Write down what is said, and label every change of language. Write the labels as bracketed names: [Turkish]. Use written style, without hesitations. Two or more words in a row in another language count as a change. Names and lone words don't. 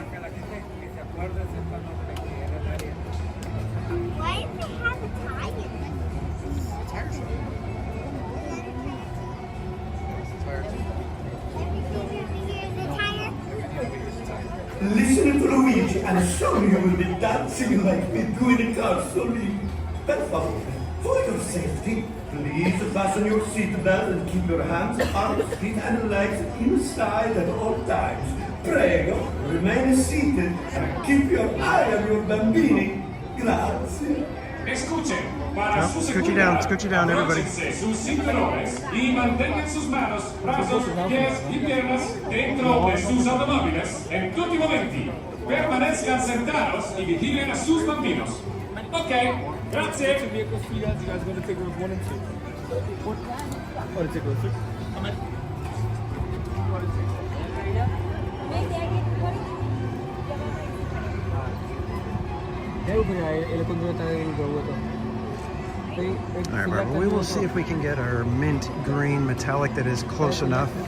[English] Why do they have a tire? Listen to Luigi and soon you will be dancing like we do in the car. Sorry. [Italian] Per favore, [English] For your safety, please fasten your seatbelt and keep your hands, arms, feet, and legs inside at all times. Prego, remain seated and keep your eye on your bambini. [Italian] Grazie. [Spanish] Escuchen, para su [English] Scooch you down, everybody. [Spanish] abróchense sus cinturones y mantengan sus manos, brazos, pies y piernas dentro de sus automóviles en [Italian] tutti momenti. [Spanish] Permanezcan sentados y vigilen a sus bambinos. [Italian] Ok, grazie. [English] Vehicles, you guys going to take rows 1 and 2. Oh, to take rows 3? Amen. All right, Barbara, we will see if we can get our mint green metallic that is close enough.